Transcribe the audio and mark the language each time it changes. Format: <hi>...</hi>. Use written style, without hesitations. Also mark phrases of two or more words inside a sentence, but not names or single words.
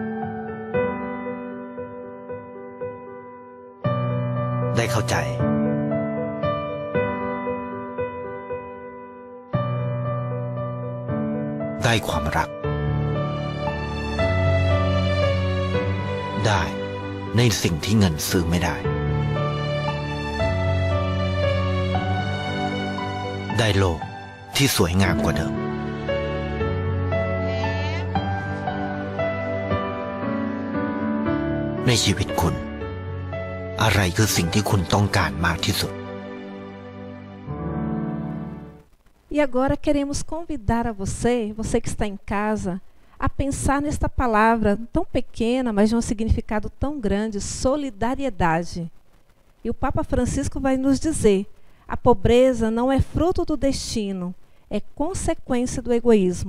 <th>ได้เข้าใจได้ความรักได้ในสิ่งที่เงินซื้อไม่ได้ ได้โลกที่สวยงามกว่าเดิมในชีวิตคุณอะไรคือสิ่งที่คุณต้องการมากที่สุด</th> <pt>E agora queremos convidar a você que está em casa, a pensar nesta palavra tão pequena, mas de um significado tão grande, solidariedade. E o Papa Francisco vai nos dizer, a pobreza não é fruto do destino, é consequência do egoísmo.</pt>